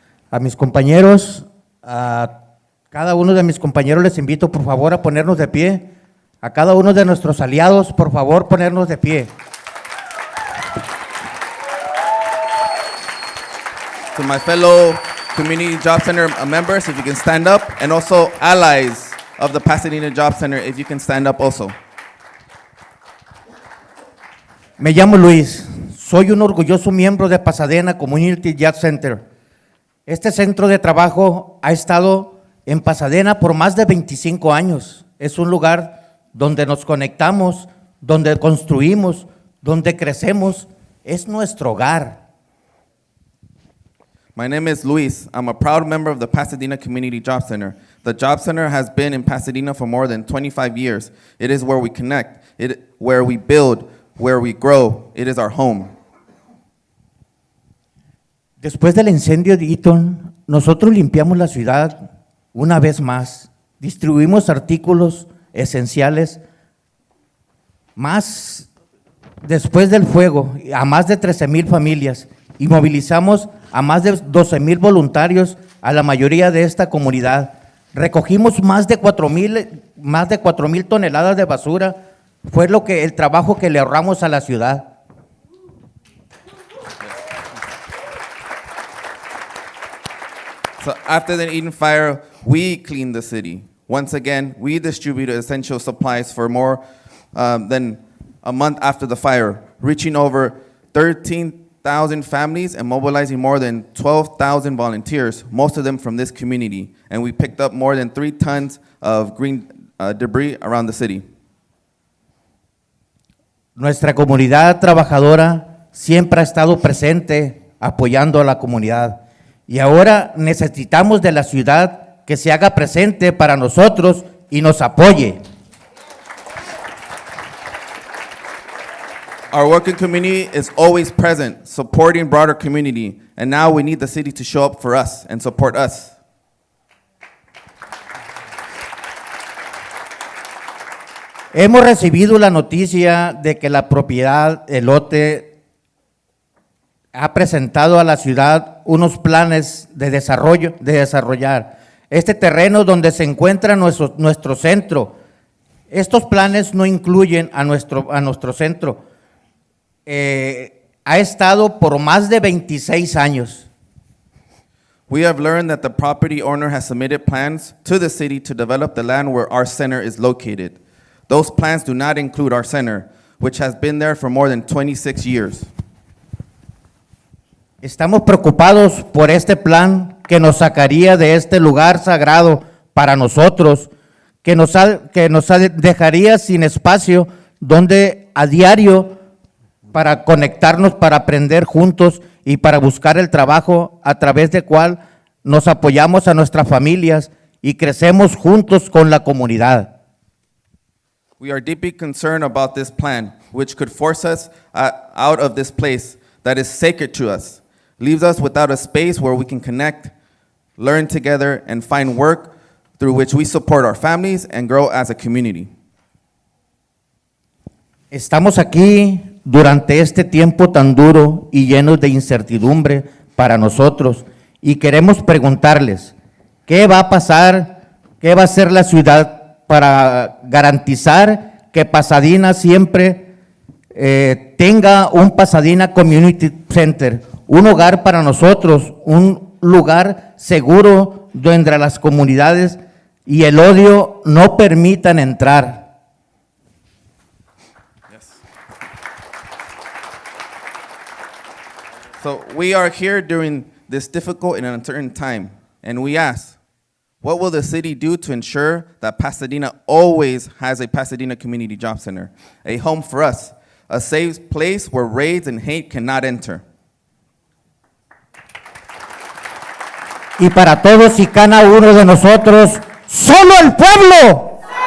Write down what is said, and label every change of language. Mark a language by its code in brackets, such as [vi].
[es] A mis compañeros, a cada uno de mis compañeros les invito por favor a ponernos de pie. A cada uno de nuestros aliados, por favor, ponernos de pie. [en] To my fellow Community Job Center members, if you can stand up, and also allies of the Pasadena Job Center, if you can stand up also. [es] Me llamo Luis, soy un orgulloso miembro de Pasadena Community Job Center. Este centro de trabajo ha estado en Pasadena por más de 25 años. Es un lugar donde nos conectamos, donde construimos, donde crecemos. Es nuestro hogar. [en] My name is Luis. I'm a proud member of the Pasadena Community Job Center. The Job Center has been in Pasadena for more than 25 years. It is where we connect, where we build, where we grow. It is our home. [es] Después del incendio de Eaton, nosotros limpiamos la ciudad una vez más. Distribuimos artículos esenciales. Más después del fuego, a más de 13,000 familias. Y movilizamos a más de 12,000 voluntarios a la mayoría de esta comunidad. Recogimos más de 4,000 toneladas de basura. Fue el trabajo que le ahorramos a la ciudad. [en] So after the Eden fire, we cleaned the city. Once again, we distributed essential supplies for more than a month after the fire, reaching over 13,000 families and mobilizing more than 12,000 volunteers, most of them from this community. And we picked up more than 3 tons of green debris around the city. [es] Nuestra comunidad trabajadora siempre ha estado presente apoyando a la comunidad. Y ahora necesitamos de la ciudad que se haga presente para nosotros y nos apoye. [en] Our working community is always present, supporting broader community. And now we need the city to show up for us and support us. [es] Hemos recibido la noticia de que la propiedad, el lote, ha presentado a la ciudad unos planes de desarrollar este terreno donde se encuentra nuestro centro. Estos planes no incluyen a nuestro centro. Ha estado por más de 26 años. [en] We have learned that the property owner has submitted plans to the city to develop the land where our center is located. Those plans do not include our center, which has been there for more than 26 years. [es] Estamos preocupados por este plan que nos sacaría de este lugar sagrado para nosotros, que nos dejaría sin espacio donde a diario para conectarnos, para aprender juntos y para buscar el trabajo a través del cual nos apoyamos a nuestras familias y crecemos juntos con la comunidad. [en] We are deeply concerned about this plan, which could force us out of this place that is sacred to us. leaves us without a space where we can connect, learn together, and find work through which we support our families and grow as a community. [es] Estamos aquí durante este tiempo tan duro y lleno de incertidumbre para nosotros y queremos preguntarles, ¿qué va a pasar? ¿Qué va a hacer la ciudad para garantizar que Pasadena siempre tenga un Pasadena Community Center, un hogar para nosotros, un lugar seguro donde las comunidades y el odio no permitan entrar? [en] So we are here during this difficult and uncertain time, and we ask, what will the city do to ensure that Pasadena always has a Pasadena Community Job Center, a home for us, a safe place where raids and hate cannot enter? [es] Y para todos y cada uno de nosotros, ¡solo el pueblo!